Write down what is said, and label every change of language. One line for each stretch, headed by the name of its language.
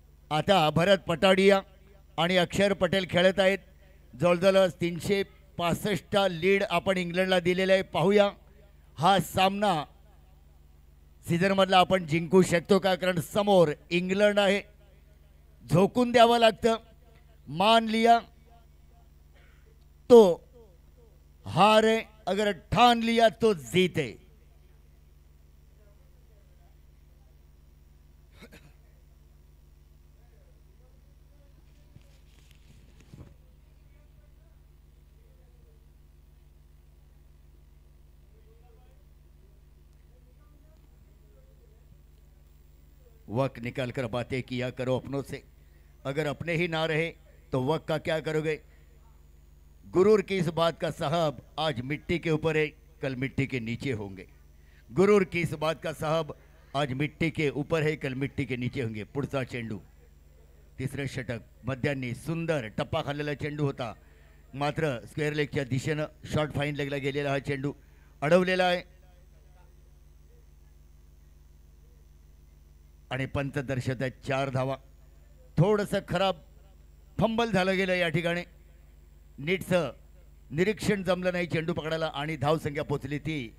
Marathi: आता भरत पटाडिया आणि अक्षर पटेल खेळत आहेत. जवळजवळ 365 लीड आपण इंग्लंडला दिलेला आहे. पाहूया हा सामना सीझनमधला आपण जिंकू शकतो का, कारण समोर इंग्लंड आहे. झोकून द्यावं लागतं.
Hindi: मान लिया तो हार है, अगर ठान लिया तो जीत है. वक्त निकाल कर बातें किया करो अपनों से, अगर अपने ही ना रहे तो वक्त का क्या करोगे. गुरूर की इस बात का साहब आज मिट्टी के ऊपर है, कल मिट्टी के नीचे होंगे. गुरूर की इस बात का साहब आज मिट्टी के ऊपर है, कल मिट्टी के नीचे होंगे.
Marathi: पुढचा चेंडू, तिसरे षटक. मध्यांनी सुंदर टप्पा खाल्लेला चेंडू होता, मात्र स्क्वेअर लेगच्या दिशेनं शॉर्ट फाईन लेगला गेलेला हा चेंडू अडवलेला आहे आणि पंत दर्शक आहेत 4 धावा. थोडंसं खराब फंबल झालं गेलं या ठिकाणी. नीटचं निरीक्षण जमलं नाही चेंडू पकडायला आणि धावसंख्या पोचली ती.